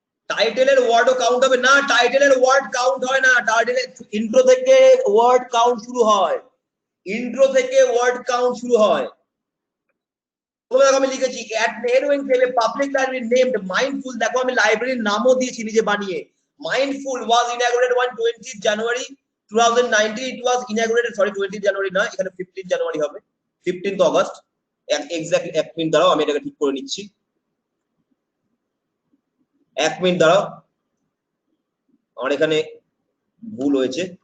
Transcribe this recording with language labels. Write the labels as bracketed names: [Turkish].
[Bangla] টাইটেলের ওয়ার্ডও count হবে না, টাইটেলের word count হয় না, টাইটেলের ইন্ট্রো থেকে ওয়ার্ড কাউন্ট শুরু হয়, ইন্ট্রো থেকে ওয়ার্ড কাউন্ট শুরু হয়। আমি লিখেছি at Nehru Enclave public library named mindful, দেখো আমি লাইব্রেরির নামও দিয়েছি নিজে বানিয়ে। [English] mindful was inaugurated on 20th January 2019, it was inaugurated, sorry 20th January [Bangla] না, এখানে 15th January হবে, [English] 15th August exactly. [Bangla] এক মিনিট দাঁড়াও, আমি এটাকে ঠিক করে নিচ্ছি, এক মিনিট দাঁড়াও, আমার এখানে ভুল হয়েছে।